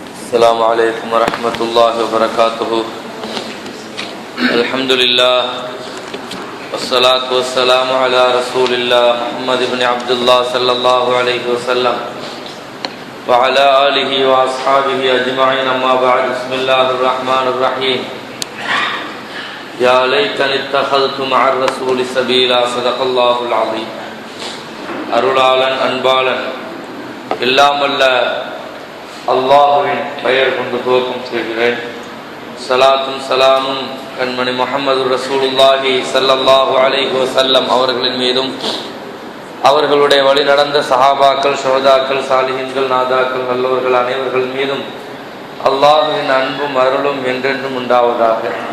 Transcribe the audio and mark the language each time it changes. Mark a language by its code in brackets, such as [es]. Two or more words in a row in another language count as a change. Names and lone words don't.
[ar] السلام عليكم ورحمة الله وبركاته. الحمد لله والصلاة والسلام على رسول الله محمد بن عبد الله صلى الله عليه وسلم وعلى آله وأصحابه أجمعين. أما بعد. بسم الله الرحمن الرحيم. يا ليتني اتخذت مع الرسول سبيلا. صدق الله العظيم. [ta] அருளாளன் அன்பாளன் இல்லாமல்ல அல்லாஹுவின் பெயர் கொண்டு துவக்கம் செய்கிறேன். சலாத்தும் சலாமும் கண்மணி [ar] محمد رسول الله صلى الله عليه وسلم [ta] அவர்களின் மீதும் அவர்களுடைய வழி நடந்த சஹாபாக்கள், ஷுஹதாக்கள், சாலிஹீன்கள், நாதாக்கள், நல்லவர்கள் அனைவர்கள் மீதும் அல்லாஹுவின் அன்பும் அருளும் என்றென்றும் உண்டாவதாக.